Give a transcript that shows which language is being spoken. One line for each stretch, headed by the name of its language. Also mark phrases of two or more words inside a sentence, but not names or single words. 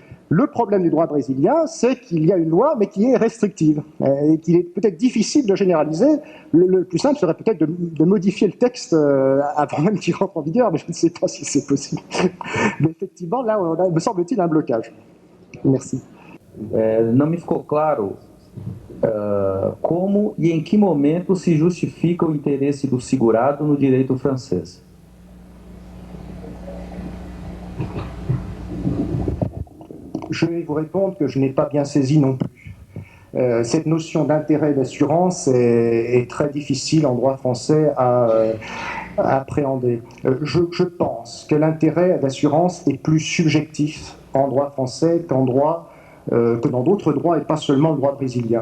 French: Le problème du droit brésilien, c'est qu'il y a une loi, mais qui est restrictive, et qu'il est peut-être difficile de généraliser. Le plus simple serait peut-être de modifier le texte avant même qu'il rentre en vigueur, mais je ne sais pas si c'est possible. Mais effectivement, là, on a, me semble-t-il, un blocage. Merci.
Portuguese: Não me ficou claro como e em que momento se justifica o interesse do segurado no direito francês.
French: Je vais vous répondre que je n'ai pas bien saisi non plus. Cette notion d'intérêt d'assurance est très difficile en droit français à appréhender. Je pense que l'intérêt d'assurance est plus subjectif en droit français que dans d'autres droits et pas seulement le droit brésilien.